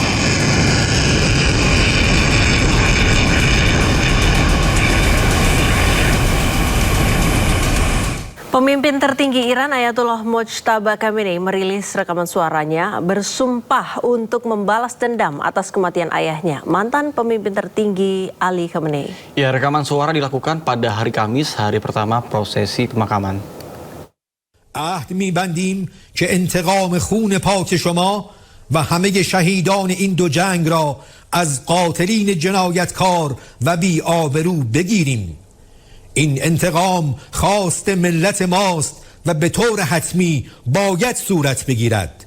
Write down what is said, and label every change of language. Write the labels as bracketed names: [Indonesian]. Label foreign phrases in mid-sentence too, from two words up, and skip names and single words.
[Indonesian] Pemimpin tertinggi Iran Ayatollah Mojtaba Khamenei merilis rekaman suaranya bersumpah untuk membalas dendam atas kematian ayahnya, mantan pemimpin tertinggi Ali Khamenei. Ya, rekaman suara dilakukan pada hari Kamis, hari pertama prosesi pemakaman. [Persian] عهد می‌بندیم که انتقام خون پاک شما و همه شهیدان این دو جنگ را از قاتلین جنایتکار و بی‌آبرو بگیریم. این انتقام خواست ملت ماست و به طور حتمی باید صورت بگیرد.